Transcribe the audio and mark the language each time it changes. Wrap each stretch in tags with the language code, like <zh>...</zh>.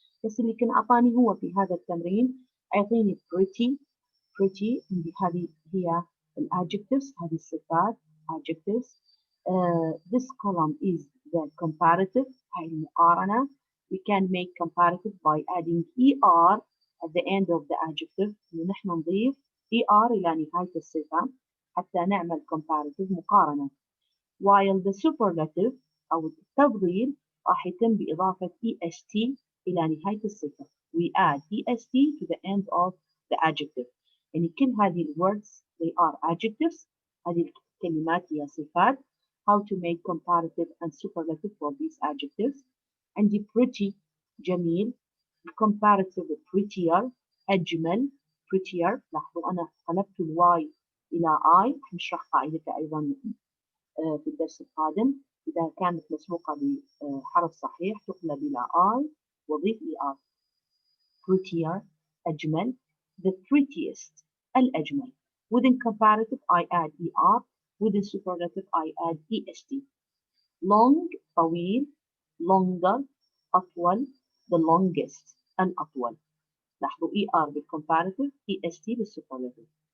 <ar>بس اللي كان أعطاني هو في هذا التمرين أعطيني pretty هذه هي adjectives هذه الصفات adjectives.</ar> <en>This column is the comparative</en> <ar>هاي المقارنة.</ar> <en>We can make comparative by adding ER at the end of the adjective.</en> <ar>ونحن نضيف ER إلى نهاية الصفة حتى نعمل comparative مقارنة. While the superlative أو التفضيل راح يتم بإضافة EST إلى نهاية الصفة.</ar> <en>We add EST to the end of the adjective.</en> <ar>يعني كل هذه ال</ar> <en>words they are adjectives.</en> <ar>هذه الكلمات هي صفات.</ar> <en>How to make comparative and superlative for these adjectives.</en> <ar>عندي pretty جميل.</ar> <en>comparative prettier أجمل prettier.</en> <ar>لاحظوا أنا قلبت الواي إلى I. نشرح قاعدتها أيضا في الدرس القادم. إذا كانت مسبوقة بحرف صحيح تقلب إلى I وضيف ER.</ar> <en>prettier أجمل. the prettiest الأجمل. within comparative I add ER. within superlative I add EST. long طويل. longer أطول. the longest</en> <ar>الأطول. لاحظوا ER بالcomparative EST بالsuperlative.</ar>